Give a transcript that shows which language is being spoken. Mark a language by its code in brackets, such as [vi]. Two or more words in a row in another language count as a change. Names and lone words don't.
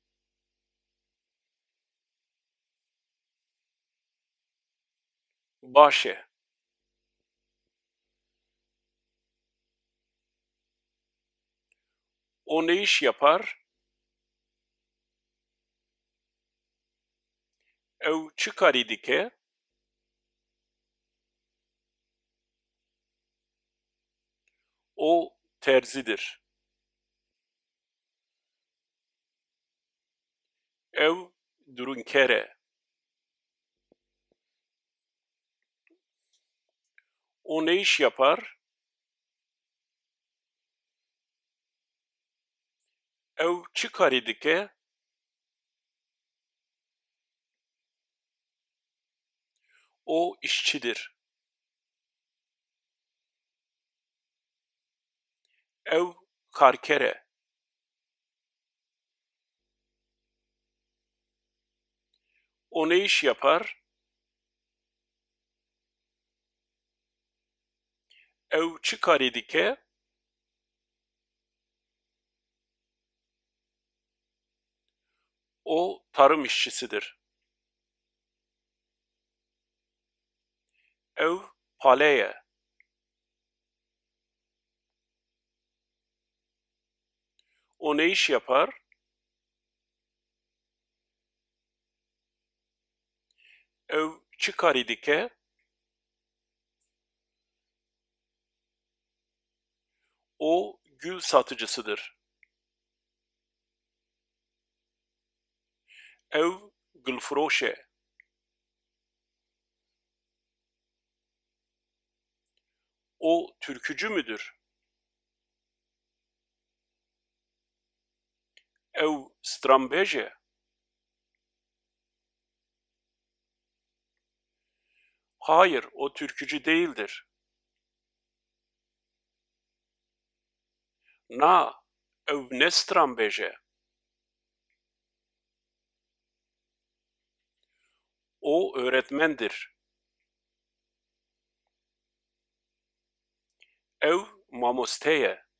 [ku] Başe. [tr] O ne iş yapar? [ku] Ev çi karî dike? [tr] O terzidir. [ku] Ev durunker e. [tr] O ne iş yapar? [ku] Ev çi karî dike? [tr] O işçidir. [ku] Ev karker e. [tr] O ne iş yapar? [ku] Ev çi karî dike? [tr] O tarım işçisidir. [ku] Ev palê ye. [tr] O ne iş yapar? [ku] Ev çi karî dike? [tr] O gül satıcısıdır. [ku] Ev gülfroş e. [tr] O türkücü müdür? [ku] Ew strambêj e. [tr] Hayır, o türkücü değildir. [ku] Na, ew ne strambêj e. [tr] O öğretmendir. [ku] Ew mamoste ye.